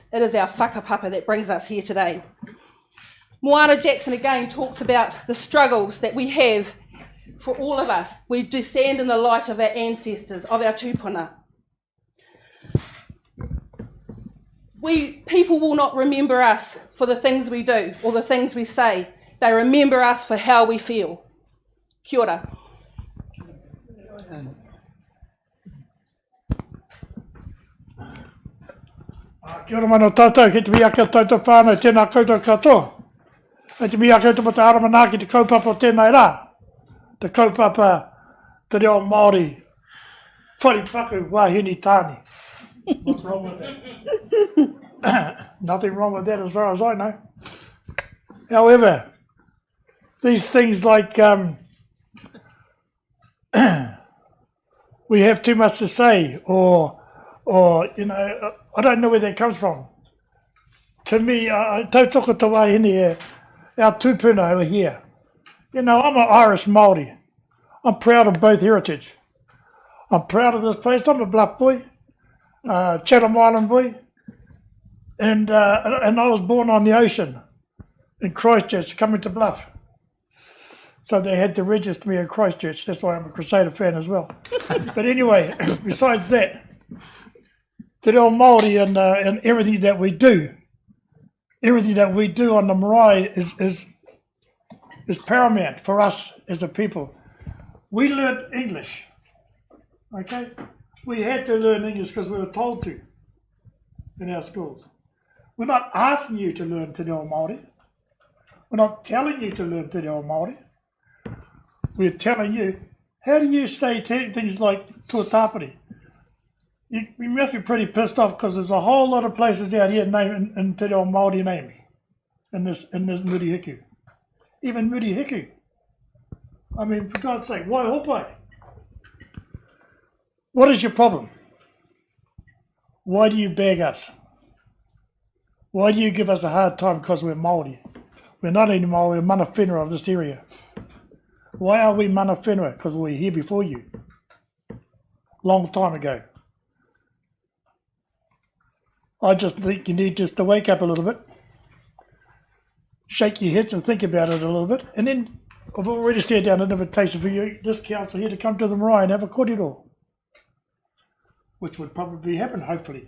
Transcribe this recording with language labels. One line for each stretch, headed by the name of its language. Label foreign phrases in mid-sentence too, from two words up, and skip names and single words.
English: It is our whakapapa that brings us here today. Moana Jackson again talks about the struggles that we have for all of us. We do stand in the light of our ancestors, of our tūpuna. People will not remember us for the things we do or the things we say. They remember us for how we feel.
Māori: Kia ora. Kia ora mana tātou, ki te mea kia tātou whānau, tēnā koutou katoa. Ki te mea kia tātou aramanā ki te kaupapa o tēnei rā. Te kaupapa te reo Māori, wharipaku wahine tāne.
English: What's wrong with that? Nothing wrong with that as far as I know. However, these things like we have too much to say, or you know, I don't know where that comes from. To me,
Māori: tautoko te wahine
English: here, our tūpuna over here. You know, I'm an Irish Māori. I'm proud of both heritage. I'm proud of this place. I'm a Bluff boy, Chatham Island boy, and I was born on the ocean in Christchurch, coming to Bluff. So they had to register me in Christchurch. That's why I'm a Crusader fan as well. But anyway, besides that,
Māori: te reo Māori
English: and everything that we do on the marae is paramount for us as a people. We learned English, okay? We had to learn English because we were told to in our schools. We're not asking you to learn
Māori: te reo Māori.
English: We're not telling you to learn
Māori: te reo Māori.
English: We're telling you, how do you say things like tuatapere? You must be pretty pissed off because there's a whole lot of places out here named in
Māori: te reo Māori
English: names in this Murihiku. Even Murihiku. I mean, for God's sake, why hopai? What is your problem? Why do you beg us? Why do you give us a hard time because we're Māori? We're not any Māori, we're
Māori: mana whenua
English: of this area. Why are we
Māori: mana whenua?
English: Because we were here before you. Long time ago. I just think you need just to wake up a little bit, shake your heads and think about it a little bit, and then I've already sent down an invitation for you, this council here, to come to the marae and have a kōrero, which would probably happen, hopefully.